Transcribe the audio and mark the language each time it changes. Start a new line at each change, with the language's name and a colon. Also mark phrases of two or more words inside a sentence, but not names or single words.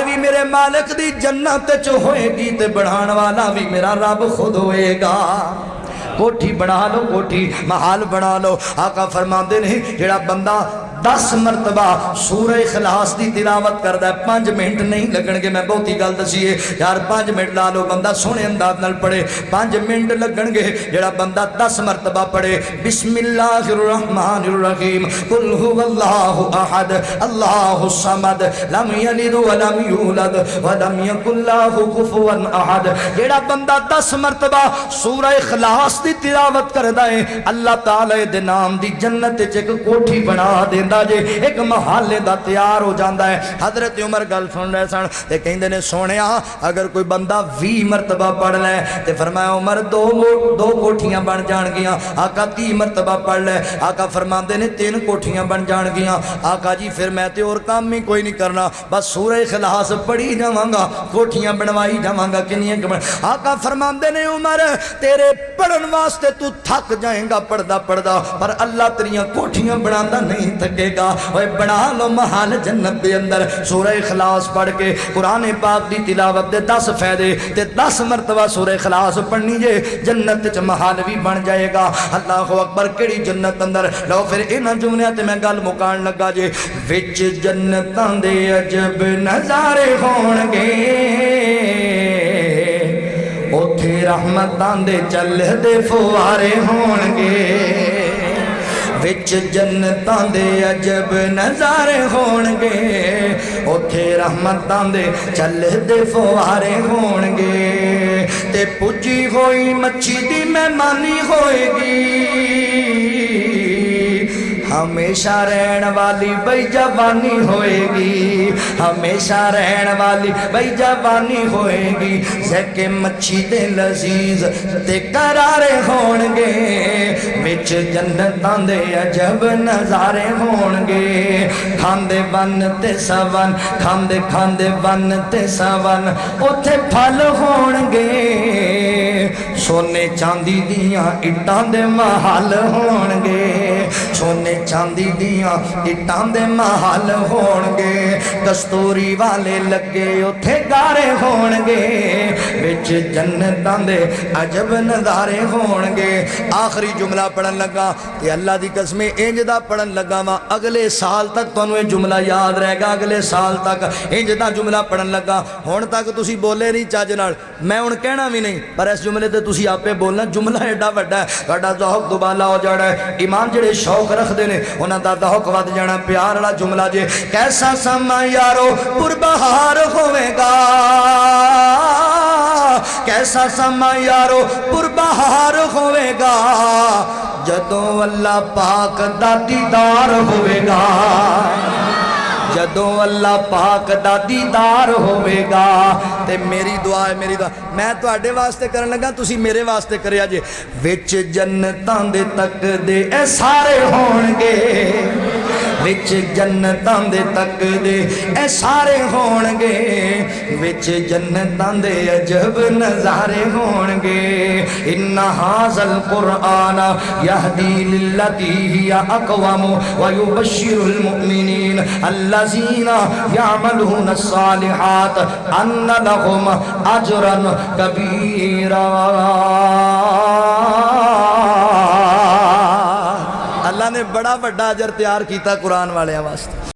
Punjabi: بھی میرے مالک دی جنت چ ہوئے گی تے بڑھان والا بھی میرا رب خود ہوئے گا کوٹھی بنا لو کوٹھی محال بنا لو آقا فرماندے نہیں جڑا بندہ 10 مرتبہ سورہ اخلاص دی تلاوت کردا ہے 5 منٹ نہیں لگن گے میں بہت ہی گل دسی ہے یار 5 منٹ لا لو بندہ سونے انداز نال پڑھے 5 منٹ لگن گے جڑا بندہ 10 مرتبہ پڑھے
Arabic: بسم اللہ الرحمن الرحیم قل هو اللہ احد اللہ الصمد لم یلد ولم یولد ولم یکن له کفوا احد
Punjabi: جڑا بندہ 10 مرتبہ سورہ اخلاص دی تلاوت کردا ہے اللہ تعالی دے نام دی جنت وچ ایک کوٹھی بنا دے جے ایک محلے دا تیار ہو جاندہ ہے حضرت عمر گل سن رہے سن تے کہیں نے سونیا اگر کوئی بندہ 20 مرتبہ پڑھ لے تے فرمایا عمر دو کوٹھیاں بن جان گیاں آقا 30 مرتبہ پڑھ لے آقا فرماندے نے 3 کوٹھیاں بن جان گیاں آقا جی پھر میں تے اور کام ہی کوئی نہیں کرنا بس سورہ اخلاص پڑھی جاواں گا کوٹھیاں بنوائی جاواں گا کنیاں آقا فرماندے نے عمر تیرے پڑھن واسطے تو تھک جائیں گا پڑھدا پر اللہ تیریاں کوٹھیاں بناندا نہیں تھکے گا اوے بنا لو محل جنت دے اندر سورہ اخلاص پڑھ کے قرآن پاک دی تلاوت دے 10 فائدے تے 10 مرتبہ سورہ اخلاص پڑھنی جے جنت وچ محل بھی بن جائے گا
Arabic: اللہ اکبر
Punjabi: کیڑی جنت اندر لو پھر انہاں جملیاں تے میں گل مکان لگا جے وچ جنتاں دے عجب نظارے ہون گے اوتھے رحمتاں دے چل دے فوارے ہون گے وچ جنتاں دے عجب نظارے ہون گے اوتھے رحمتاں دے چل دے فوارے ہون گے تے پجی ہوئی مچھی دی مہمانی ہوئے گی ہمیشہ رہن والی بھئی جوانی ہوئے گی ہمیشہ رہن والی بھئی جوانی ہوئے گی زکے مچھی دے لذیذ تے قرارے ہون گے وچ جنتاں دے عجب نظارے ہون گے کھاندے ون تے سون کھاندے ون تے سون اوتھے پھل ہون گے سونے چاندی دیاں اٹاں دے محل ہون گے سونے چاندی دیاں اٹاں دے محل ہون گے کستوری والے لگے اوتھے گارے ہون گے وچ جنتاں دے عجب نظارے ہون گے آخری جملہ پڑھن لگا کہ اللہ دی قسم انج دا پڑھن لگا وا اگلے سال تک تانوں یہ جملہ یاد رہے گا اگلے سال تک انج دا جملہ پڑھن لگا ہن تک تسی بولے نہیں چج نال میں ہن کہنا بھی نہیں پر اس جملے تے تسی آپے بولنا جملہ ایڈا وڈا ہے تہاڈا ذوق دوبالا ہو جانا ہے ایمان جڑے شوق رکھدے نے انہاں دا ذوق ود جانا پیار والا جملہ جے کیسا سما یارو پربہار ہوے گا کیسا سما یارو پربہار ہوے گا جدوں اللہ پاک دا دیدار ہوے گا جدوں اللہ پاک دا دیدار ہوے گا تے میری دعا ہے میں تواڈے واسطے کرن لگا تسی میرے واسطے کریا جے وچ جنتاں دے تک دے اے سارے ہون گے وچ جنتاں دے تک دے اے سارے ہون گے وچ جنتاں دے عجب نظارے ہون گے
Arabic: ان ھذا القرآن یہدی للتی ہی اقوم ویبشر المؤمنین الذین یعملون الصالحات ان لهم اجرا کبیرا
Punjabi: اللہ نے بڑا بڑا اجر تیار کیتا قرآن والے واسطے